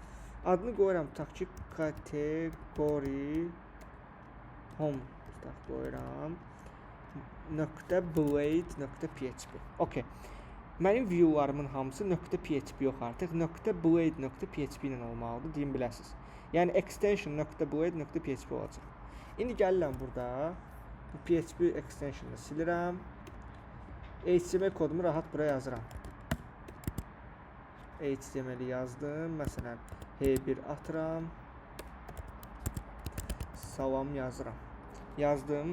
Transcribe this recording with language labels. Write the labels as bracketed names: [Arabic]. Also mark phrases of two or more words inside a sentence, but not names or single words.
[Azerbaijani] Adını qoyuram, tutaq ki, kateqori home tutaq qoyuram. .blade.php. Okay. Mənim viewlarımın hamısı .php yox artıq, .blade.php ilə olmalıdır, deyim biləsiniz. Yəni extension .blade.php olacaq. İndi gəlirəm burada, bu PHP extension'ı silirəm. HTML kodumu rahat buraya yazıram. HTML-i yazdım, məsələn, H1 atıram. Salam yazıram. Yazdım.